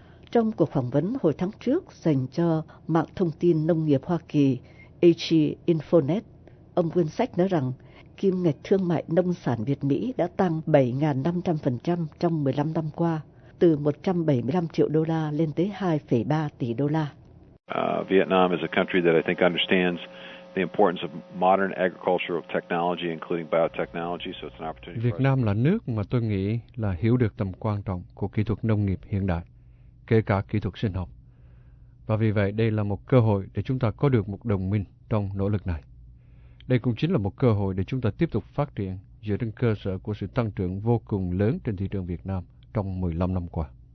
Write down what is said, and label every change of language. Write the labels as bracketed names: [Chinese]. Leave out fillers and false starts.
[Vietnamese] Trong cuộc phỏng vấn hồi tháng trước dành cho mạng thông tin nông nghiệp Hoa Kỳ, HE Infonet, ông Winsack nói rằng kim ngạch thương mại nông sản Việt-Mỹ đã tăng 7.500% trong 15 năm qua, từ 175 triệu đô la lên tới 2,3 tỷ đô la. [English] Vietnam is a country that I think understands the importance of modern agricultural technology, including biotechnology, so it's an opportunity. [Vietnamese] Việt Nam là nước mà tôi nghĩ là hiểu được tầm quan trọng của kỹ thuật nông nghiệp hiện đại, kể cả kỹ thuật sinh học. Và vì vậy, đây là một cơ hội để chúng ta có được một đồng minh trong nỗ lực này. Đây cũng chính là một cơ hội để chúng ta tiếp tục phát triển dựa trên cơ sở của sự tăng trưởng vô cùng lớn trên thị trường Việt Nam trong 15 năm qua.